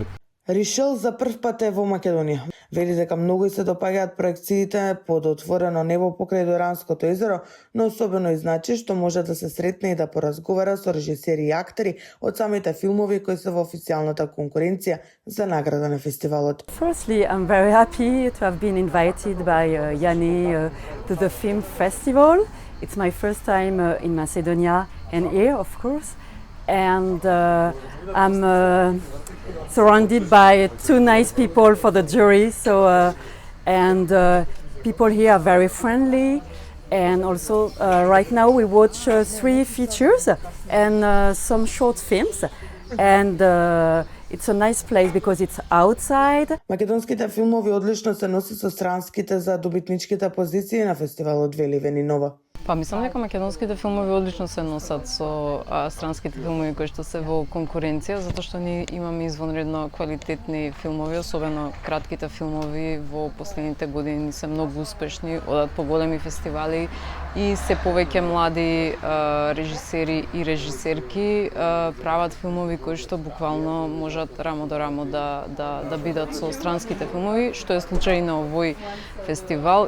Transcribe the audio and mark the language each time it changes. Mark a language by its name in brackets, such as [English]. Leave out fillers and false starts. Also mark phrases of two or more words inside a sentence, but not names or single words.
[Macedonian] Ришел за прв пат е во Македонија. Вели дека многу и се допаѓаат проекциите под отворено небо покрај Доранското езеро, но особено и значи што може да се сретне и да поразговара со режисери и актери од самите филмови кои се во официјалната конкуренција за награда на фестивалот. [English] Firstly, I'm very happy to have been invited by Yanni to the film festival. It's my first time in Macedonia and here, of course. And I'm surrounded by two nice people for the jury. People here are very friendly. And also, right now we watch 3 features and some short films. And it's a nice place because it's outside. [Macedonian] Македонските филмови одлично се носи со странските за добитничките позиции на фестивалот, вели Венинова. Па мислам дека македонските филмови одлично се носат со странските филмови кои што се во конкуренција, затоа што ние имаме извонредно квалитетни филмови, особено кратките филмови во последните години се многу успешни, одат по големи фестивали и се повеќе млади режисери и режисерки прават филмови кои што буквално можат рамо до рамо да бидат со странските филмови, што е случај на овој фестивал.